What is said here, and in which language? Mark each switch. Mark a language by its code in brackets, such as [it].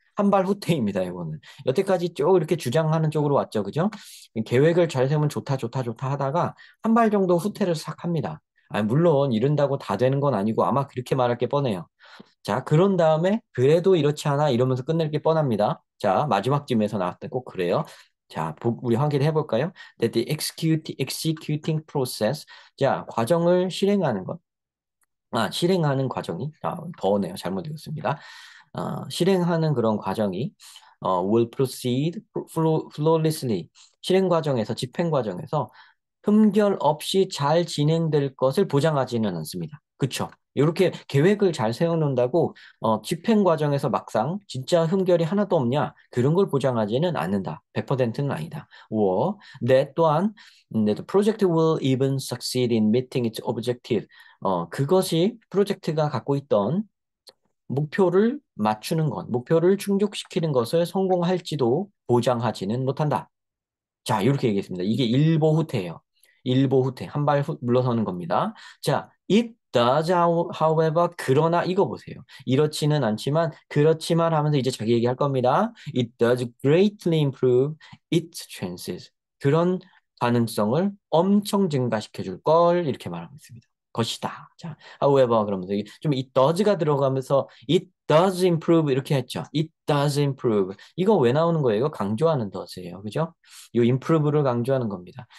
[ko] 한 발 후퇴입니다, 이거는. 여태까지 쭉 이렇게 주장하는 쪽으로 왔죠, 그죠? 계획을 잘 세우면 좋다, 좋다, 좋다 하다가 한 발 정도 후퇴를 싹 합니다. 물론 이른다고 다 되는 건 아니고 아마 그렇게 말할 게 뻔해요. 자, 그런 다음에 그래도 이렇지 않아 이러면서 끝낼 게 뻔합니다. 자, 마지막쯤에서 나왔던 꼭 그래요. 자, 우리 확인해 볼까요? [en] That the executing process. [ko] 자, 과정을 실행하는 것. 실행하는 과정이, 더네요. 잘못 읽었습니다. [en] 실행하는 그런 과정이, will proceed flawlessly. [ko] 실행 과정에서, 집행 과정에서 흠결 없이 잘 진행될 것을 보장하지는 않습니다. 그쵸? 이렇게 계획을 잘 세워놓는다고 집행 과정에서 막상 진짜 흠결이 하나도 없냐? 그런 걸 보장하지는 않는다. 100%는 아니다. [en] that 또한 that the project will even succeed in meeting its objective. 그것이 프로젝트가 갖고 있던 [ko] 목표를 맞추는 것, 목표를 충족시키는 것을 성공할지도 보장하지는 못한다. 자, 이렇게 얘기했습니다. 이게 일보 후퇴예요. 일보 후퇴. 한 발 물러서는 겁니다. 자, it does, however, 그러나 이거 보세요. 이렇지는 않지만, 그렇지만 하면서 이제 자기 얘기할 겁니다. [en] It does greatly improve its chances. [ko] 그런 가능성을 엄청 증가시켜 줄 걸 이렇게 말하고 있습니다. 것이다. 자, however 그러면서 좀 it does가 들어가면서 it does improve 이렇게 했죠. It does improve. 이거 왜 나오는 거예요? 이거 강조하는 does예요. 그죠? 이 improve를 강조하는 겁니다.